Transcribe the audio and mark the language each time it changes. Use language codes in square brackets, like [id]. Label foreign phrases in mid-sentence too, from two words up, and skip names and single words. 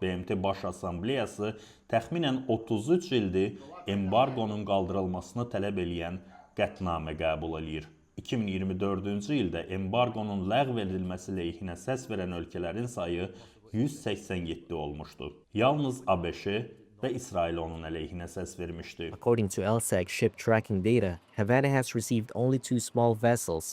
[az] BMT Baş Assambleyası təxminən 33 ildir embargonun qaldırılmasını tələb eləyən qətnamə qəbul eləyir. 2024-cü ildə embargonun ləğv edilməsi leyhinə səs verən ölkələrin sayı 187 olmuşdu. Yalnız ABŞ və İsrail onun əleyhinə səs vermişdi. [en] According to LSEG ship tracking data, Havana has received only 2 small vessels